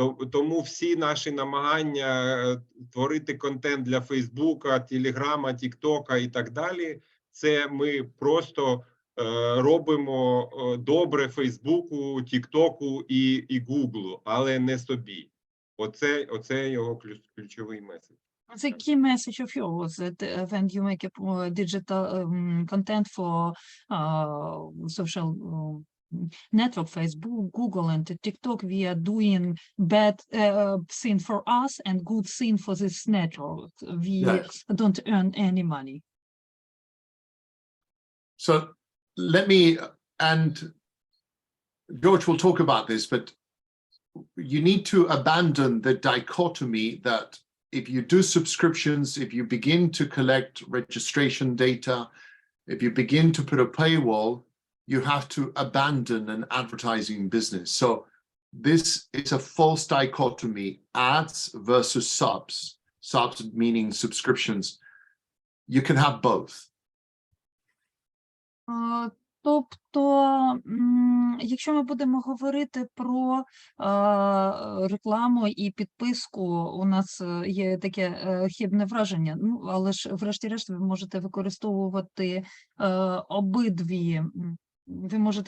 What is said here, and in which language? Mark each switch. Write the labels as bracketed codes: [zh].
[uk] Тому всі наші намагання творити контент для Фейсбука, Телеграма, Тіктока і так далі, це ми просто робимо добре Фейсбуку, Тіктоку і Гуглу, але не собі. Оце його ключовий меседж. [en] The key message of yours that when you make a digital content for social network, Facebook, Google, and TikTok, we are doing bad thing for us and good thing for this network. We Yes. don't earn any money. So let me, and George will talk about this, but you need to abandon the dichotomy that if you do subscriptions, if you begin to collect registration data, if you begin to put a paywall, you have to abandon an advertising business. So this is a false dichotomy, ads versus subs. Subs meaning subscriptions. You can have both. [uk] Тобто, якщо ми будемо говорити про рекламу і підписку, у нас є таке хибне враження, ну, але ж врешті-решт ви можете використовувати обидві, ви